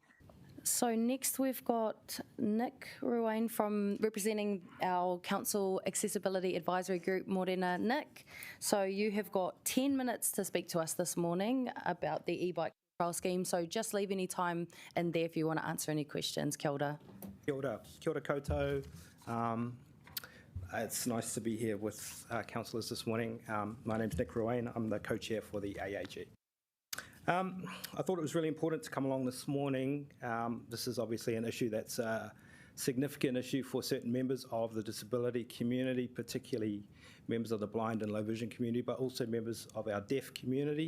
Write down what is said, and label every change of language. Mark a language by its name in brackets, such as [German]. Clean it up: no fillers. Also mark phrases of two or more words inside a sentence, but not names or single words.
[English] So next we've got Nick Ruane from representing our Council Accessibility Advisory Group, Morena. Nick, so you have got 10 minutes to speak to us this morning about the e-bike trial scheme. So just leave any time in there if you want to answer any questions. [Māori] Kia ora. Kia ora. Kia ora koutou. [English] It's nice to be here with councillors this morning. My name's Nick Ruane. I'm the co-chair for the AAG. I thought it was really important to come along this morning. This is obviously an issue that's a significant issue for certain members of the disability community, particularly members of the blind and low vision community, but also members of our deaf community.